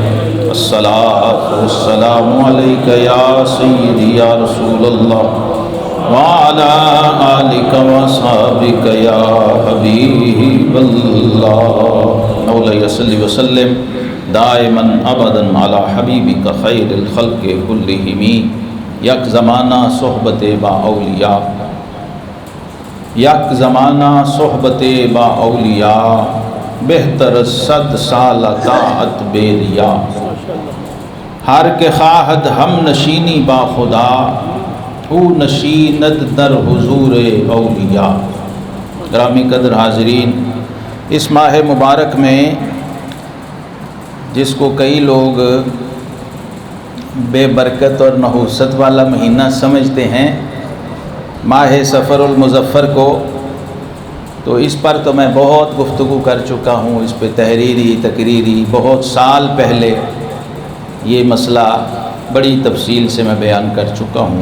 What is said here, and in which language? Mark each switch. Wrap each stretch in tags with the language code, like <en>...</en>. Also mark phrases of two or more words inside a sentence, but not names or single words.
<ar>الصلاة والسلام عليك يا سيدي يا رسول الله وعلى آلك وأصحابك يا حبيب الله مولاي صل وسلم دائما ابدا على حبیبک خیر الخلق كلهم</ar> <fa>یک زمانہ صحبت با اولیاء یک زمانہ صحبت با اولیاء بہتر 100 سال طاعت بے ریا ہر کے خواہد ہم نشینی با خدا او نشیند در حضور اولیاء.</fa> <ur>گرامی قدر حاضرین، اس ماہ مبارک میں جس کو کئی لوگ بے برکت اور نحوست والا مہینہ سمجھتے ہیں، ماہ سفر المظفر کو، تو اس پر تو میں بہت گفتگو کر چکا ہوں، اس پہ تحریری تقریری بہت سال پہلے یہ مسئلہ بڑی تفصیل سے میں بیان کر چکا ہوں.</ur>